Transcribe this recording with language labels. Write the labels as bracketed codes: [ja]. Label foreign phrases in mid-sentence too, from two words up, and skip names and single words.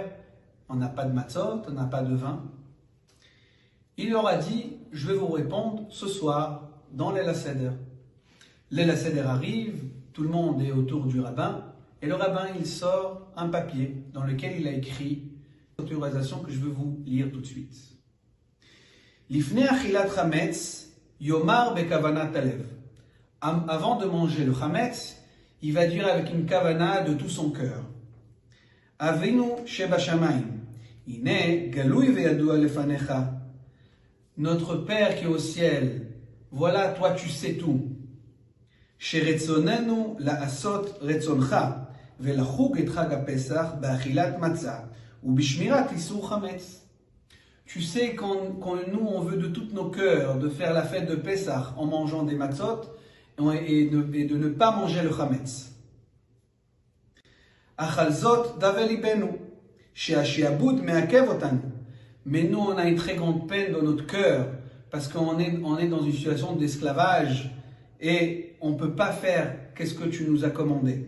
[fr] On n'a pas de matzot, on n'a pas de vin. Il leur a dit, je vais vous répondre ce soir dans l'Leil HaSeder. L'Leil HaSeder arrive, tout le monde est autour du rabbin, et le rabbin il sort un papier dans lequel il a écrit l'autorisation que je veux vous lire tout de suite. [he] לפני אכילת חמץ, יאמר בכוונת הלב. [fr] Avant de manger le chametz, il va dire avec une kavana de tout son cœur. [he] אבינו שבשמים. [fr] Notre Père qui est au ciel, voilà, toi tu sais tout. [he] שרצוננו לעשות רצונך, ולחוג את חג הפסח באכילת מצה, ובשמירת איסור חמץ. [fr] Tu sais quand nous on veut de tous nos cœurs de faire la fête de Pessah en mangeant des matzot et de ne pas manger le chametz. Achalzot davel libenu. Mais nous, on a une très grande peine dans notre cœur parce qu'on est dans une situation d'esclavage et on ne peut pas faire qu'est-ce que tu nous as commandé.